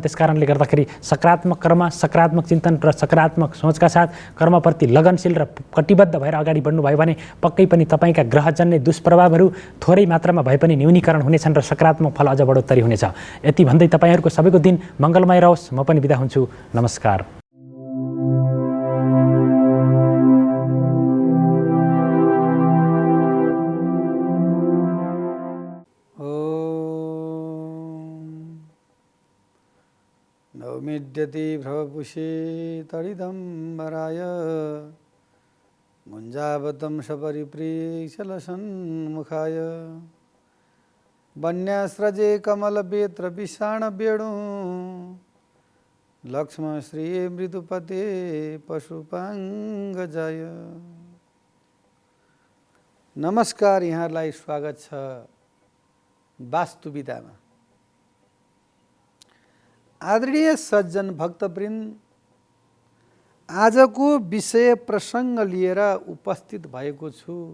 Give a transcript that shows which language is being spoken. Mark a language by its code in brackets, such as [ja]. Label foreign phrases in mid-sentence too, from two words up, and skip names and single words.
[ne] त्यसकारणले गर्दाखेरि सकारात्मक कर्म, सकारात्मक चिन्तन र सकारात्मक सोचका साथ कर्मप्रति लगनशील र कटिबद्ध भएर अगाडि बढ्नुभयो भने पक्कै पनि तपाईँका ग्रहजन्य दुष्प्रभावहरू थोरै मात्रामा भए पनि न्यूनीकरण हुनेछन् र सकारात्मक फल अझ बढोत्तरी हुनेछ। यति भन्दै तपाईँहरूको सबैको दिन मङ्गलमय रहोस्। म पनि बिदा हुन्छु। नमस्कार। [sa] नौमिद्यति भ्रवपुषे तडिदम्बराय मुञ्जावतं सपरिप्रेक्षलसन्मुखाय वन्यास्रजे कमलवेत्रविषाणवेणु लक्ष्मश्री मृदुपते पशुपाङ्गजाय। [ne] नमस्कार, यहाँलाई स्वागत छ वास्तुविदामा। आदरणीय सज्जन भक्तवृन्द, आजको विषय प्रसङ्ग लिएर उपस्थित भएको छु।